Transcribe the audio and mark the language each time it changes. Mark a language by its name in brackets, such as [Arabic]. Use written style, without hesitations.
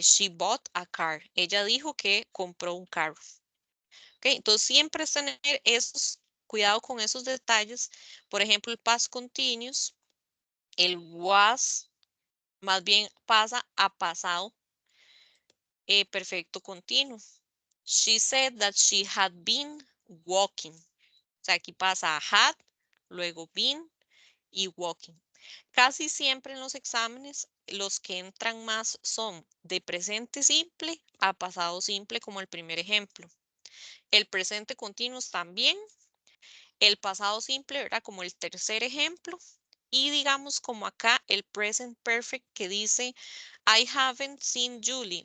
[English] She bought a car. [Spanish] Ella dijo que compró un carro. ¿Okay? Entonces, siempre es tener esos, cuidado con esos detalles. Por ejemplo, el past continuous, el was, más bien pasa a pasado perfecto continuo. [English] She said that she had been walking. [Spanish] O sea, aquí pasa a had, luego been y walking. Casi siempre en los exámenes los que entran más son de presente simple a pasado simple como el primer ejemplo. El presente continuo también. El pasado simple, ¿verdad? Como el tercer ejemplo. Y digamos como acá el present perfect que dice [English] I haven't seen Julie.